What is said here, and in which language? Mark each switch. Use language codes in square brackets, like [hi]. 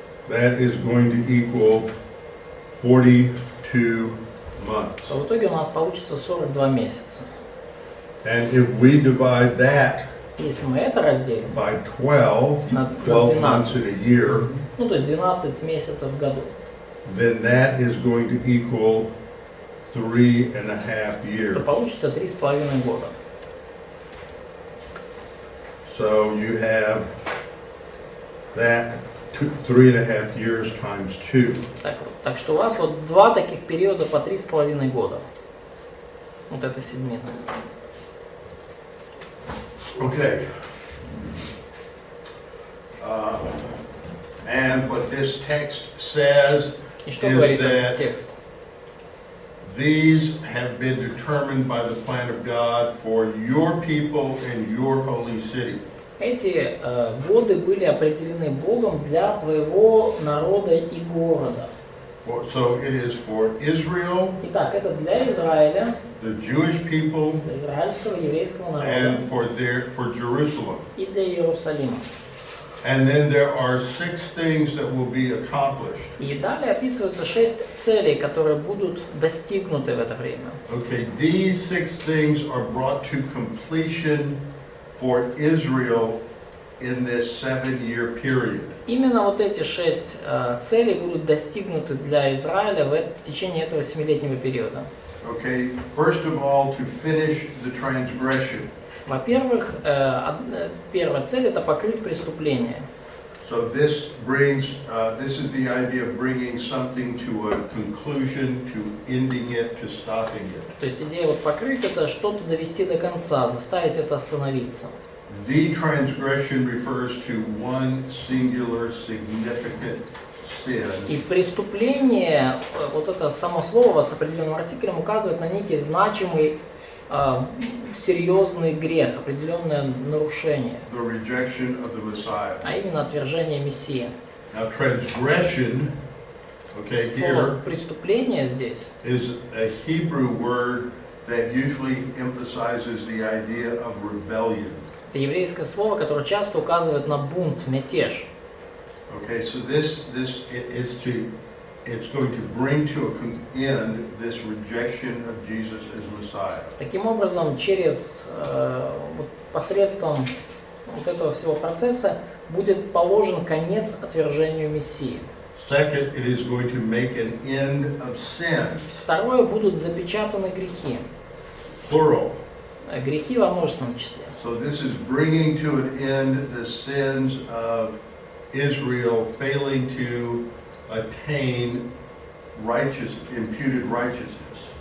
[en] that is going to equal 42 months. [ru] то в итоге у нас получится 42 месяца. [en] And if we divide that [ru] Если мы это разделим, [en] by 12, [ru] на [en] 12 months in 12, a year, [ru] ну то есть 12 месяцев в году, [en] then that is going to equal 3.5 [ru] то [en] years. [ru] получится 3,5 года. [en] So you have that 3.5 years times 2. [ru] Так что у вас вот два таких периода по 3,5 года. Вот это седмина. [en] Okay. And what this text says [ru] И что [en] is [ru] говорит [en] that [ru] этот текст? [en] these have been determined by the plan of God for your people and your holy city. [ru] Эти годы были определены Богом для твоего народа и города. [en] So it is for Israel, [ru] Итак, это для Израиля, [en] the Jewish people, [ru] для израильского еврейского народа [en] and for Jerusalem. [ru] и для Иерусалима. [en] And then there are 6 things that will be accomplished. [ru] И далее описываются 6 целей, которые будут достигнуты в это время. [en] Okay, these 6 things are brought to completion for Israel in this 7-year period. [ru] Именно вот эти 6 целей будут достигнуты для Израиля в течение этого 7-летнего периода. [en] Okay, first of all, to finish the transgression. [ru] Во-первых, первая цель – это покрыть преступление. [en] So this is the idea of bringing something to a conclusion, to ending it, to stopping it. [ru] То есть идея вот покрыть – это что-то довести до конца, заставить это остановиться. [en] The transgression refers to one singular significant sin. [ru] И преступление, вот это само слово с определенным артиклем указывает на некий значимый, серьезный грех, определенное нарушение, [en] The rejection of the Messiah. [ru] а именно отвержение Мессии. [en] Now transgression, okay, [ru] Слово [en] here [ru] преступление здесь [en] is a Hebrew word that usually emphasizes the idea of rebellion. [ru] это еврейское слово, которое часто указывает на бунт, мятеж. [en] Okay, so this is to it's going to bring to an end this rejection of Jesus as Messiah. [ru] Таким образом, через вот посредством вот этого всего процесса будет положен конец отвержению Мессии. [en] Second, it is going to make an end of sin. [ru] Второе, будут запечатаны грехи. [en] Plural. [ru] Грехи во множественном числе. [en] So this is bringing to an end the sins of Israel failing to attain imputed righteousness.